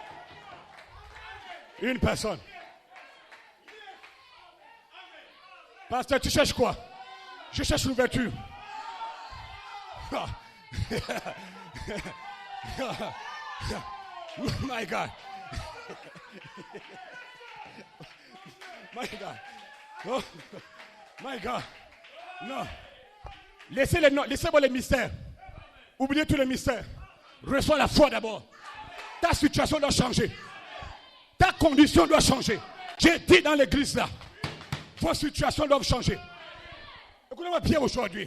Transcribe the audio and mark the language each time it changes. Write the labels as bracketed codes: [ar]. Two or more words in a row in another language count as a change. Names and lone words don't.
[fr] Une personne. Pasteur, tu cherches quoi? Je cherche l'ouverture. [en] My God. My God. Oh, my God. [fr] Non. Laissez-moi les mystères. Oubliez tous les mystères. Reçois la foi d'abord. Ta situation doit changer. Ta condition doit changer. J'ai dit dans l'église là, vos situations doivent changer. Écoutez-moi bien aujourd'hui.